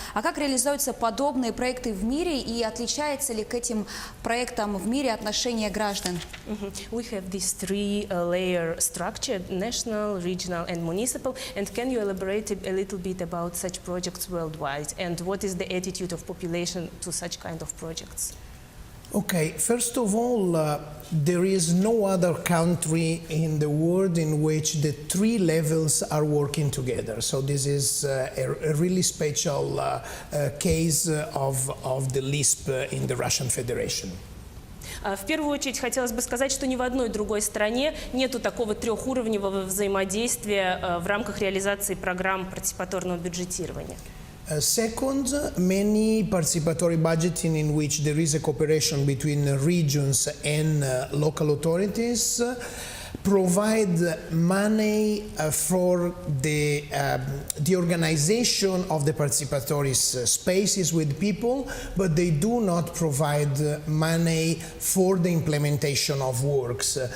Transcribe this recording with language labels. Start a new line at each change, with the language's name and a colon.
Russian: А как реализуются подобные проекты в мире, и отличается ли к этим проектам в мире отношение граждан?
English: We have this three-layer structure: national, regional, and municipal. And can you elaborate a little bit about such projects worldwide, and what is the attitude of population to such kind of projects? Okay, first of all, there is no other country in the world in which the three levels are working together. So this is a really special case of the LISP in the Russian Federation.
Russian: В первую очередь хотелось бы сказать, что ни в одной другой стране нету такого трехуровневого взаимодействия в рамках реализации программ партиципаторного бюджетирования.
English: Second, many participatory budgeting in which there is a cooperation between regions and local authorities provide money for the organization of the participatory spaces with people, but they do not provide money for the implementation of works.